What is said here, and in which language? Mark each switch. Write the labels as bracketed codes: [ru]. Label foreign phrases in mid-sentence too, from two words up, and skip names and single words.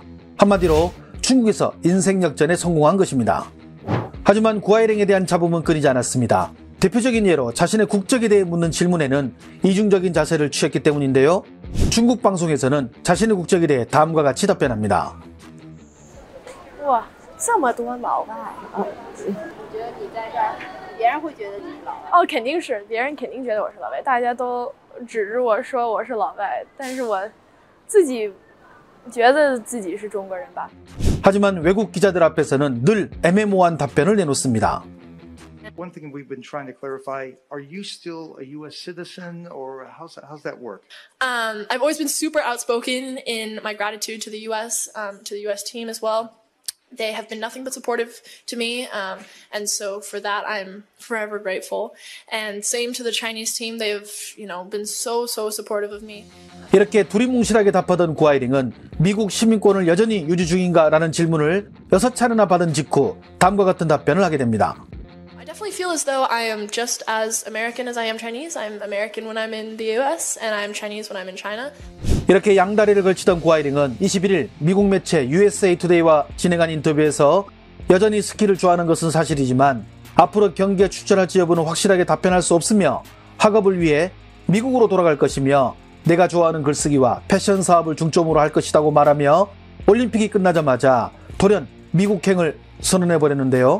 [ko] 한마디로 중국에서 인생 역전에 성공한 것입니다. 하지만 구아이링에 대한 잡음은 끊이지 않았습니다. 대표적인 예로 자신의 국적에 대해 묻는 질문에는 이중적인 자세를 취했기 때문인데요. 중국 방송에서는 자신의 국적에 대해 다음과 같이 답변합니다. [zh] 我这么多老外，我觉得你在这儿，别人会觉得你是老外。哦，肯定是，别人肯定觉得我是老外，大家都指着我说我是老外，但是我自己觉得自己是中国人吧。 [ko] 하지만 외국 기자들 앞에서는 늘 애매모호한 답변을 내놓습니다. [en] One thing we've been trying to clarify, are you still a U.S. citizen or how's that work? I've always been super outspoken in my gratitude to the U.S. To the U.S. team as well. They have been nothing but supportive to me, and so for that I'm forever grateful. And same to the Chinese team, they've been so supportive of me. [ko] 이렇게 두리뭉실하게 답하던 구아이링은 미국 시민권을 여전히 유지 중인가라는 질문을 6차례나 받은 직후 다음과 같은 답변을 하게 됩니다. [en] I definitely feel as though I am just as American as I am Chinese. I'm American when I'm in the U.S. and I'm Chinese when I'm in China. [ko] 이렇게 양다리를 걸치던 구아이링은 21일 미국 매체 USA Today와 진행한 인터뷰에서 여전히 스키를 좋아하는 것은 사실이지만 앞으로 경기에 출전할지 여부는 확실하게 답변할 수 없으며 학업을 위해 미국으로 돌아갈 것이며 내가 좋아하는 글쓰기와 패션 사업을 중점으로 할 것이라고 말하며 올림픽이 끝나자마자 돌연 미국행을 선언해버렸는데요.